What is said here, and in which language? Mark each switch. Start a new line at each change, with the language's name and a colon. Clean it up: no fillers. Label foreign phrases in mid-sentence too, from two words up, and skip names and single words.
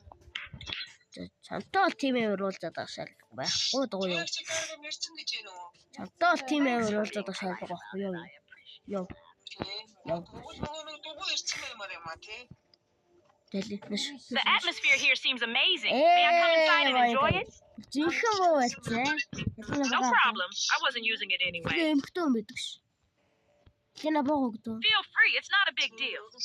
Mongolian: Чамтай
English: team member
Mongolian: уулзаад байгаа шаардлага байхгүй дуу юу. Чамтай
English: team member
Mongolian: уулзаад байгаа шаардлага байхгүй юу. Ёо.
English: The atmosphere here seems amazing. May I come inside and enjoy it? No problem. I wasn't using it anyway. Feel free. It's not a big deal.